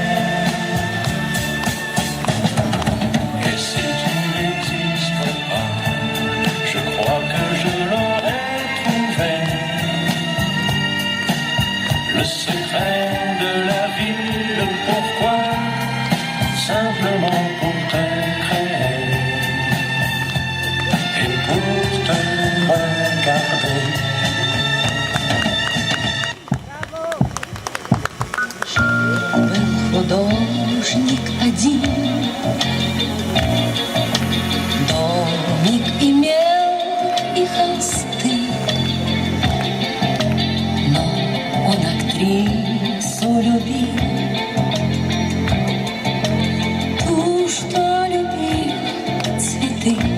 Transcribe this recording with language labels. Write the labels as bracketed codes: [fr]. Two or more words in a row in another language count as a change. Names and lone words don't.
[fr] Et si tu n'existais pas, je crois que je l'aurais trouvé. Le secret de la vie, le pourquoi, simplement pour te créer et pour te regarder. [ru] Был художник один, домик имел и холсты, но он актрису любил, ту, что любил цветы.